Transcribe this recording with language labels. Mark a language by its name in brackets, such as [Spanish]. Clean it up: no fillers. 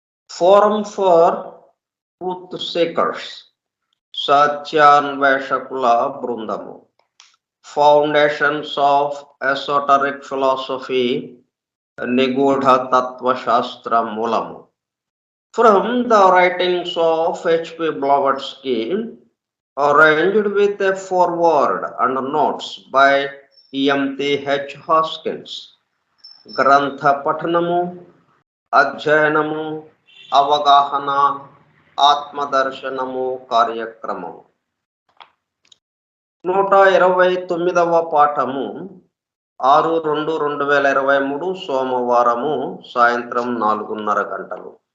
[English] forum for truth seekers, [Telugu] సత్యాన్వేషకుల బృందము. [English] foundations of esoteric philosophy, [Telugu] నిగూఢ తత్వశాస్త్ర మూలము. [English] From the writings of H.P. Blavatsky, arranged with a foreword and notes by E.M.T.H. Hoskins. [Telugu] గ్రంథ పఠనము, అధ్యయనము, అవగాహన, ఆత్మదర్శనము కార్యక్రమము. 129వ పాఠము 6/2/2023 సోమవారము సాయంత్రం 4:30 గంటలు.